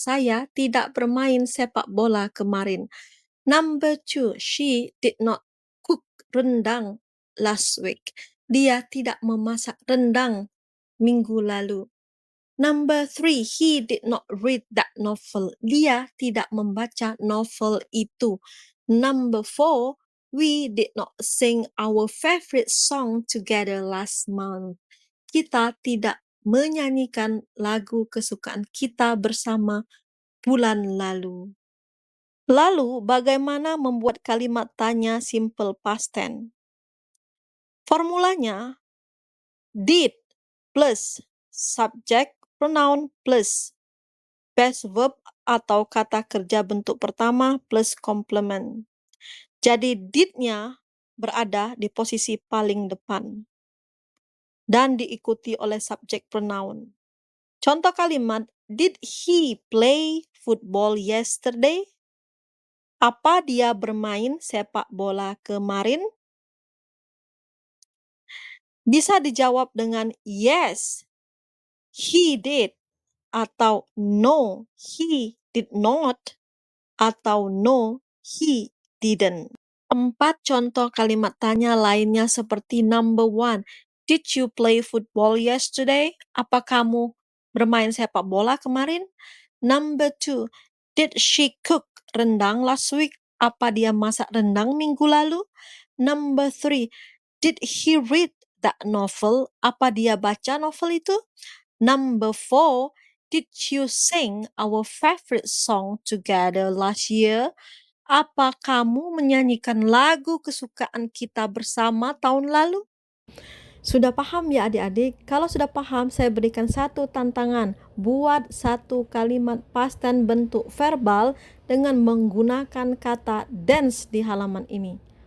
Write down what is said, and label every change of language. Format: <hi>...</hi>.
<id>Saya tidak bermain sepak bola kemarin.</id> <en>Number 2, she did not cook rendang last week.</en> <id>Dia tidak memasak rendang minggu lalu.</id> <en>Number 3, he did not read that novel.</en> <id>Dia tidak membaca novel itu.</id> <en>Number 4, we did not sing our favorite song together last month.</en> <id>Kita tidak menyanyikan lagu kesukaan kita bersama bulan lalu. Lalu, bagaimana membuat kalimat tanya simple past tense?</id> <en>Formulanya, did plus subject pronoun plus base verb</en> <id>atau kata kerja bentuk pertama</id> <en>plus complement.</en> <id>Jadi did-nya berada di posisi paling depan dan diikuti oleh subject pronoun. Contoh kalimat,</id> <en>did he play football yesterday?</en> <id>Apa dia bermain sepak bola kemarin? Bisa dijawab dengan</id> <en>yes, he did, atau no, he did not, atau no, he didn't. 4</en> <id>contoh kalimat tanya lainnya seperti</id> <en>number 1, did you play football yesterday?</en> <id>Apa kamu bermain sepak bola kemarin?</id> <en>Number 2, did she cook rendang last week?</en> <id>Apa dia masak rendang minggu lalu?</id> <en>Number 3, did he read that novel?</en> <id>Apa dia baca novel itu?</id> <en>Number 4, did you sing our favorite song together last year?</en> <id>Apa kamu menyanyikan lagu kesukaan kita bersama tahun lalu? Sudah paham ya adik-adik? Kalau sudah paham, saya berikan satu tantangan. Buat satu kalimat past tense bentuk verbal dengan menggunakan kata dance di halaman ini.</id>